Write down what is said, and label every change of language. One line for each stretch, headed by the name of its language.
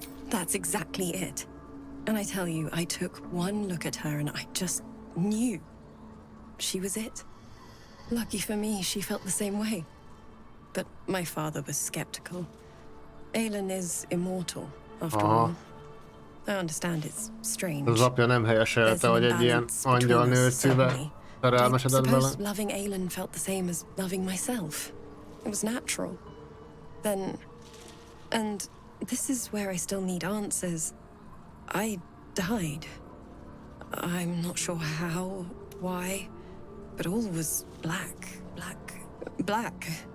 English: That's exactly it. And I tell you, I took one look at her and I just knew she was it. Lucky for me, she felt the same way. But my father was skeptical. Aelin is immortal, after all. I understand it's strange.
Hungarian: Az apja nem helyeselte, hogy egy ilyen angyal nő szíve szerelmesedett bele.
English: Suppose loving Aelin felt the same as loving myself. It was natural. Then... And this is where I still need answers. I died. I'm not sure how, why, but all was black, black, black.